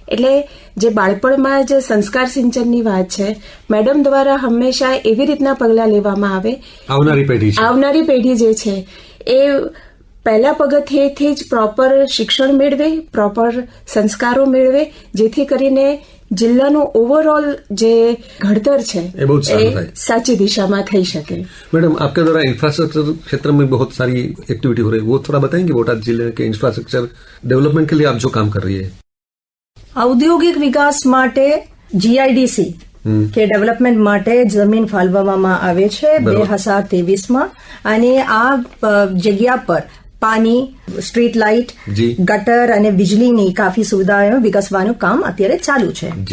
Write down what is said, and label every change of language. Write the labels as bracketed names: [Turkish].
[Gujarati] એટલે જે બાળપણમાં જ સંસ્કાર સિંચનની વાત છે, મેડમ દ્વારા હંમેશા એવી રીતના પગલાં લેવામાં આવે આવનારી પેઢી જે છે એ પહેલા પગથિયેથી જ પ્રોપર શિક્ષણ મેળવે, પ્રોપર સંસ્કારો મેળવે, જેથી કરીને જિલ્લાનું ઓવરऑल જે ઘડતર છે એ સાચી દિશામાં થઈ શકે. [Hindi] मैडम आपके द्वारा इंफ्रास्ट्रक्चर क्षेत्र में बहुत सारी एक्टिविटी हो रही है, वो थोड़ा बताएंगे बोटाद जिले के इंफ्रास्ट्रक्चर डेवलपमेंट के लिए आप जो काम कर रही है. [Gujarati] ઔદ્યોગિક વિકાસ માટે જીઆઈડીસી કે ડેવલપમેન્ટ માટે જમીન ફાળવવામાં આવે છે 2023માં અને આ જગ્યા પર પાણી, સ્ટ્રીટ લાઇટ, ગટર અને વીજળીની કાફી સુવિધાઓ વિકસવાનું કામ અત્યારે ચાલુ છે.